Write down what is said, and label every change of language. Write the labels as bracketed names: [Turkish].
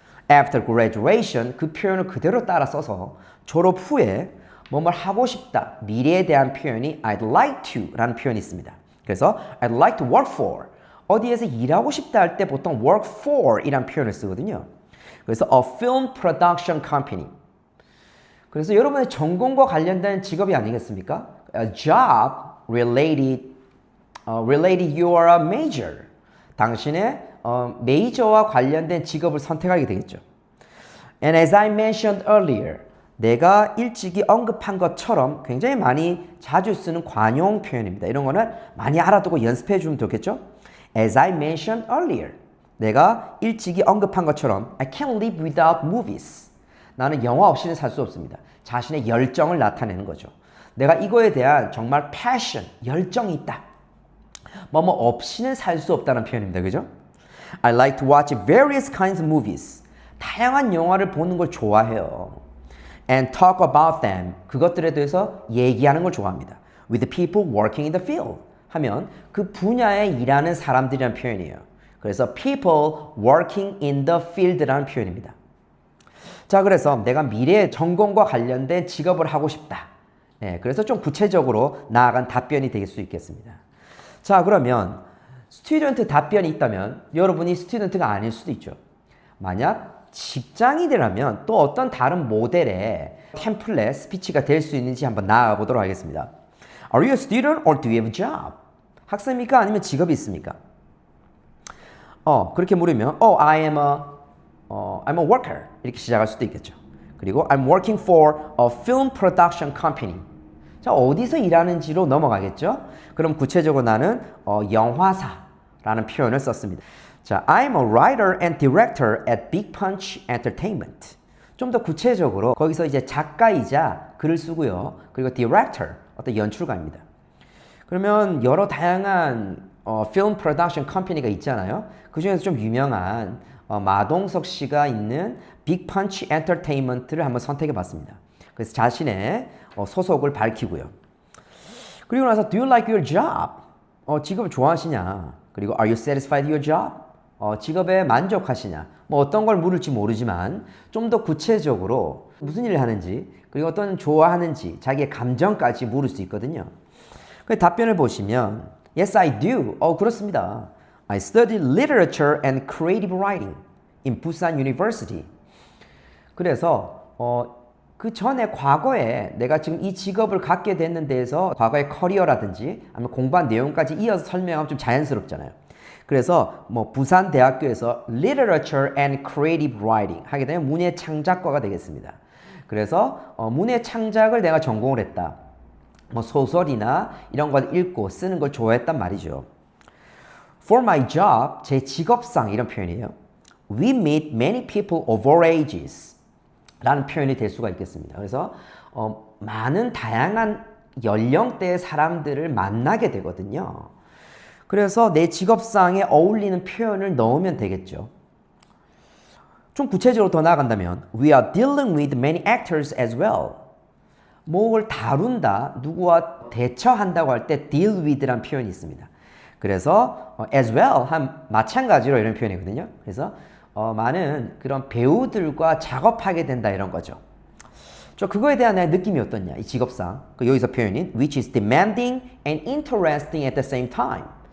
[English] After graduation, [Korean] 그 표현을 그대로 따라 써서 졸업 후에 뭐뭘 하고 싶다, 미래에 대한 표현이 [English] I'd like to [Korean] 라는 표현이 있습니다. 그래서 [English] I'd like to work for, [Korean] 어디에서 일하고 싶다 할 때 보통 work for 이란 표현을 쓰거든요. 그래서 [English] a film production company. [Korean] 그래서 여러분의 전공과 관련된 직업이 아니겠습니까? [English] A job related your major. [Korean] 당신의 메이저와 관련된 직업을 선택하게 되겠죠. [English] And as I mentioned earlier, [Korean] 내가 일찍이 언급한 것처럼 굉장히 많이 자주 쓰는 관용 표현입니다. 이런 거는 많이 알아두고 연습해 주면 좋겠죠? [English] As I mentioned earlier, [Korean] 내가 일찍이 언급한 것처럼 [English] I can't live without movies. [Korean] 나는 영화 없이는 살 수 없습니다. 자신의 열정을 나타내는 거죠. 내가 이거에 대한 정말 passion, 열정이 있다. 뭐뭐 없이는 살 수 없다는 표현입니다. 그죠? [English] I like to watch various kinds of movies. [Korean] 다양한 영화를 보는 걸 좋아해요. [English] And talk about them. [Korean] 그것들에 대해서 얘기하는 걸 좋아합니다. [English] With the people working in the field. [Korean] 하면 그 분야에 일하는 사람들이라는 표현이에요. 그래서 [English] people working in the field [Korean] 라는 표현입니다. 자, 그래서 내가 미래의 전공과 관련된 직업을 하고 싶다. 네, 그래서 좀 구체적으로 나아간 답변이 될 수 있겠습니다. 자, 그러면 스튜던트 답변이 있다면 여러분이 스튜던트가 아닐 수도 있죠. 만약 직장인이라면 또 어떤 다른 모델의 템플릿, 스피치가 될 수 있는지 한번 나아가 보도록 하겠습니다. [English] Are you a student or do you have a job? [Korean] 학생입니까? 아니면 직업이 있습니까? 그렇게 물으면 [English] I'm a worker [Korean] 이렇게 시작할 수도 있겠죠. 그리고 [English] I'm working for a film production company. [Korean] 자, 어디서 일하는지로 넘어가겠죠. 그럼 구체적으로 나는 영화사라는 표현을 썼습니다. [English] 자, I'm a writer and director at Big Punch Entertainment. [Korean] 좀 더 구체적으로 거기서 이제 작가이자 글을 쓰고요. 그리고 director, 어떤 연출가입니다. 그러면 여러 다양한 [English] film production company [Korean] 가 있잖아요. 그 중에서 좀 유명한 마동석 씨가 있는 빅 펀치 엔터테인먼트를 한번 선택해 봤습니다. 그래서 자신의 소속을 밝히고요. 그리고 나서 [English] Do you like your job? [Korean] 직업을 좋아하시냐? [English] 그리고 Are you satisfied with your job? [Korean] 직업에 만족하시냐? 뭐 어떤 걸 물을지 모르지만 좀 더 구체적으로 무슨 일을 하는지 그리고 어떤 좋아하는지 자기의 감정까지 물을 수 있거든요. 그 답변을 보시면 [English] Yes, I do. [Korean] 그렇습니다. [English] I studied literature and creative writing in Busan University. [Korean] 그래서 그 전에 과거에 내가 지금 이 직업을 갖게 됐는 데에서 과거의 커리어라든지 아니면 공부한 내용까지 이어서 설명하면 좀 자연스럽잖아요. 그래서 뭐 부산 대학교에서 [English] Literature and Creative Writing [Korean] 하게 되면 문예 창작과가 되겠습니다. 그래서 문예 창작을 내가 전공을 했다. 뭐 소설이나 이런 걸 읽고 쓰는 걸 좋아했단 말이죠. [English] For my job, [Korean] 제 직업상 이런 표현이에요. [English] We meet many people of all ages [Korean] 라는 표현이 될 수가 있겠습니다. 그래서 많은 다양한 연령대의 사람들을 만나게 되거든요. 그래서 내 직업상에 어울리는 표현을 넣으면 되겠죠. 좀 구체적으로 더 나아간다면 [English] We are dealing with many actors as well. [Korean] 뭐를 다룬다, 누구와 대처한다고 할 때 deal with라는 표현이 있습니다. 그래서 as well 한 마찬가지로 이런 표현이거든요. 그래서 많은 그런 배우들과 작업하게 된다 이런 거죠. 저 그거에 대한 나의 느낌이 어떻냐? 이 직업상 여기서 표현인 [English] which is demanding and interesting at the same time.